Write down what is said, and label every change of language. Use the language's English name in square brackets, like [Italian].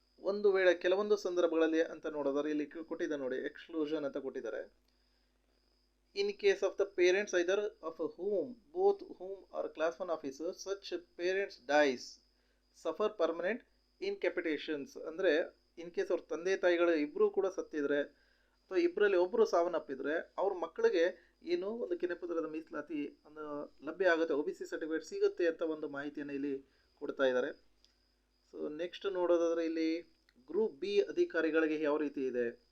[Kannada] ಒಂದು ವೇಳೆ ಕೆಲವೊಂದು ಸಂದರ್ಭಗಳಲ್ಲಿ ಅಂತ ನೋಡೋದಾದ್ರೆ ಇಲ್ಲಿ ಕೊಟ್ಟಿದ್ದಾರೆ ನೋಡಿ, ಎಕ್ಸ್ಕ್ಲೂಷನ್ ಅಂತ ಕೊಟ್ಟಿದ್ದಾರೆ. [English] In case of the parents either of both whom are class 1 officers, such parents dies, suffer permanent incapacitations. [Kannada] ಅಂದರೆ ಇನ್ ಕೇಸ್ ಅವ್ರ ತಂದೆ ತಾಯಿಗಳು ಇಬ್ಬರೂ ಕೂಡ ಸತ್ತಿದ್ರೆ ಅಥವಾ ಇಬ್ಬರಲ್ಲಿ ಒಬ್ಬರು ಸಾವನ್ನಪ್ಪಿದ್ರೆ ಅವ್ರ ಮಕ್ಕಳಿಗೆ ಏನು ಒಂದು ಕೆನೆಪದರದ ಮೀಸಲಾತಿ ಲಭ್ಯ ಆಗುತ್ತೆ, OBC ಸರ್ಟಿಫಿಕೇಟ್ ಸಿಗುತ್ತೆ ಅಂತ ಒಂದು ಮಾಹಿತಿಯನ್ನು ಇಲ್ಲಿ ಕೊಡ್ತಾ ಇದ್ದಾರೆ. ನೆಕ್ಸ್ಟ್ ನೋಡೋದಾದರೆ ಇಲ್ಲಿ ಗ್ರೂಪ್ ಬಿ ಅಧಿಕಾರಿಗಳಿಗೆ ಯಾವ ರೀತಿ ಇದೆ.